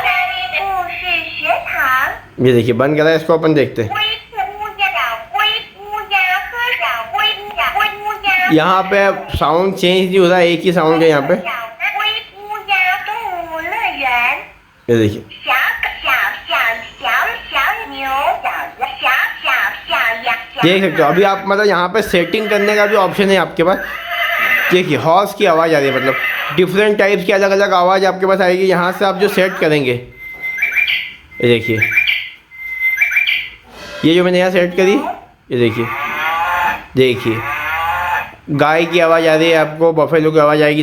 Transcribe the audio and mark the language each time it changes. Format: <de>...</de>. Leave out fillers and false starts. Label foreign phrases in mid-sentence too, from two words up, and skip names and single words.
<hi>ये देखिए बंद करा है, इसको अपन देखते हैं। यहाँ पे</hi> <en>sound change</en> <hi>नहीं हो रहा, एक ही साउंड है यहाँ पे।</hi> <zh>灰姑家动物乐园，</zh> <hi>ये देखिए</hi> <zh>小牛，小羊，</zh> <hi>देख सकते हो। अभी आप मतलब यहाँ पे सेटिंग करने का भी ऑप्शन है आपके पास। देखिए हॉर्स की आवाज़ आ रही है, मतलब</hi> <en>different types</en> <hi>की अलग अलग आवाज़ आपके पास आएगी। यहाँ से आप जो सेट करेंगे, ये देखिए, ये जो मैंने यहाँ सेट करी, ये देखिए देखिए गाय की आवाज़ आ रही है आपको, बफेलो की आवाज़ आएगी।</hi>